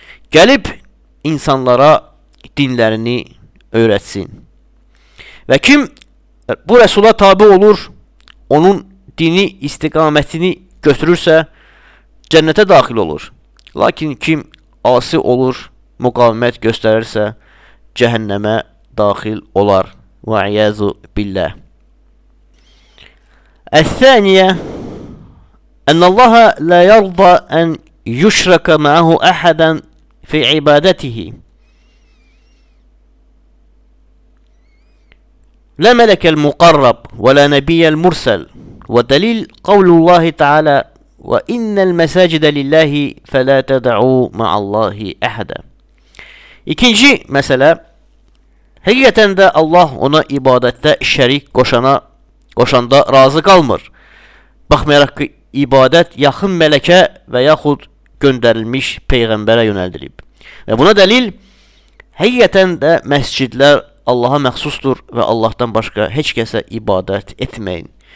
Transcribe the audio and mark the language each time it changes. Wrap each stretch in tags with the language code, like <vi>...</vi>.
<az>Gəlib insanlara dinlərini öyrətsin və kim bu rəsula tabi olur onun dini istiqamətini götürürsə, cənnətə daxil olur. Lakin kim asi olur, müqavimət göstərirsə, cəhənnəmə daxil olar. Və</az> <ar>iyəzu billə. الثانية أن الله لا يرضى أن يشرك معه أحدا في عبادته، لا ملك المقرب ولا نبي المرسل. ودليل قول الله تعالى: وإن المساجد لله فلا تدعوا مع الله أحدا.</ar> <az>İkinci مسألة: Həqiqətən də Allah ona ibadətdə şərik qoşanda razı qalmır. Baxmayaraq ki, ibadət yaxın mələkə və yaxud göndərilmiş peyğəmbərə yönəldilib. Və buna dəlil, həqiqətən də məscidlər Allaha məxsusdur və Allahdan başqa heç kəsə ibadət etməyin.</az>